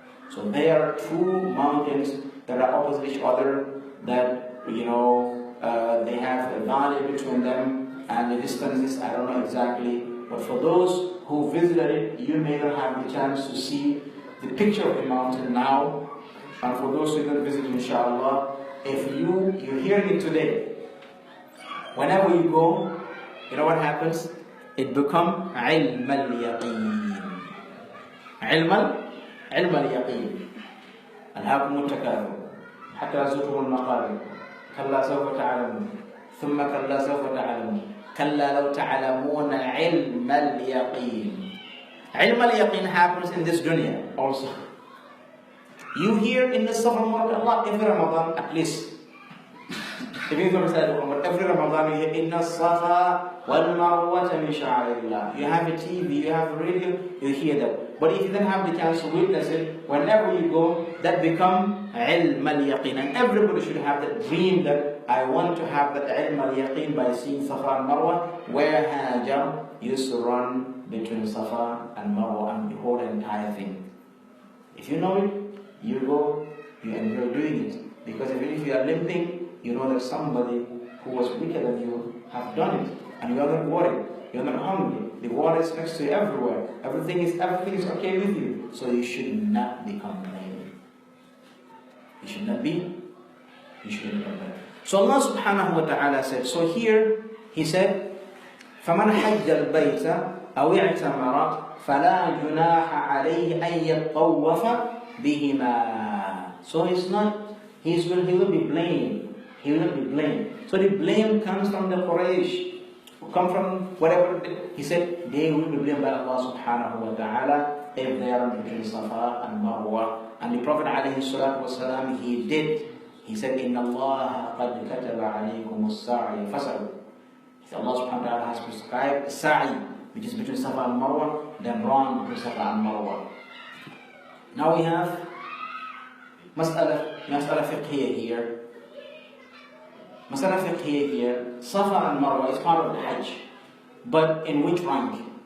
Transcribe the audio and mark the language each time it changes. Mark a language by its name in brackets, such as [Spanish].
[English] So there are two mountains that are opposite each other, that they have a valley between them, and the distances I don't know exactly, but for those who visited it, you may not have the chance to see the picture of the mountain now. And for those who didn't visit, inshallah, if you're hearing it today, whenever you go, you know what happens? It becomes ilm al-yaqeen. Ilm al-yaqeen. [Arabic] ألهاكم التكاثر حتى زرتم المقابر كلا سوف تعلمون ثم كلا سوف تعلمون كلا لو تعلمون علم اليقين. علم اليقين [English] happens in this dunya also. You hear in the Safa Allah every Ramadan at least. Even if every Ramadan you hear [Arabic] Inna Safa wal Marwata min sha'airillah. [English] You have a TV, you have a radio, you hear that. But if you don't have the chance to witness it, whenever you go, that become ilm al-yaqeen. And everybody should have that dream that I want to have that ilm al-yaqeen by seeing Safa and Marwa, where Hajar used to run between Safa and Marwa and the whole entire thing. If you know it, you go, you enjoy doing it. Because even if you are limping, you know that somebody who was weaker than you have done it. And you are not worried, you are not hungry. The water is next to you everywhere. Everything is okay with you. So you should not be complaining. You should not be You shouldn't have done that. So Allah subhanahu wa ta'ala said, so here, He said, [Arabic] فَمَنْ حَجَّ الْبَيْتَ أَوْ اعْتَمَرَ فَلَا جُنَاحَ عَلَيْهِ أَنْ يَطَّوَّفَ بِهِمَا. [English] So it's not, he will be blamed. He will not be blamed. So the blame comes from the Quraysh, come from whatever. He said they will be blamed by Allah subhanahu wa ta'ala if they are between Safa and Marwa. And the Prophet alayhi salatu wasalam, he did. He said, [Arabic] إِنَّ اللَّهَ قَدْ كَتَبَ عَلَيْكُمُ السَّعْيَ فَسَعُوا. [English] Allah subhanahu wa ta'ala has prescribed sa'i, which is between Safa and Marwa, then run between Safa and Marwa. Now we have mas'ala fiqhiyya here. Mas'ala fiqhiyya here. Safa and Marwa is part of the Hajj, but in which rank?